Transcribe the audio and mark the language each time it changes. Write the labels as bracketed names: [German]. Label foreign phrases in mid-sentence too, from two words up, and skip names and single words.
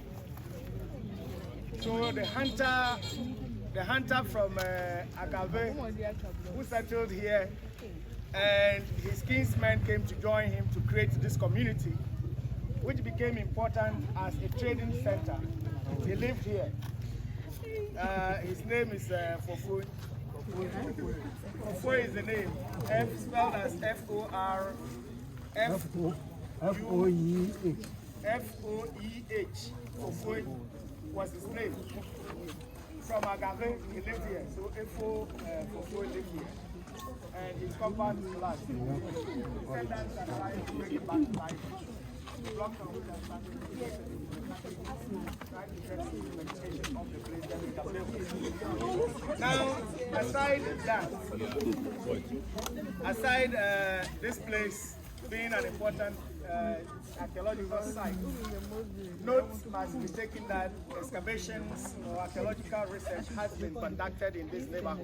[English] So the hunter from Agave, who settled here, and his kinsmen came to join him to create this community, which became important as a trading center. He lived here. His name is Fofo. Fofo is the name. F spelled as F-O-R. F-O-E-H. F-O-E-H. Fofo was his name. From Agave, he lived here. So Fofo lived here. And his compound is large. Descendants are trying to bring it back to life. Now, aside that, this place being an important archaeological site, note must be taken that excavations or archaeological research has been conducted in this neighborhood.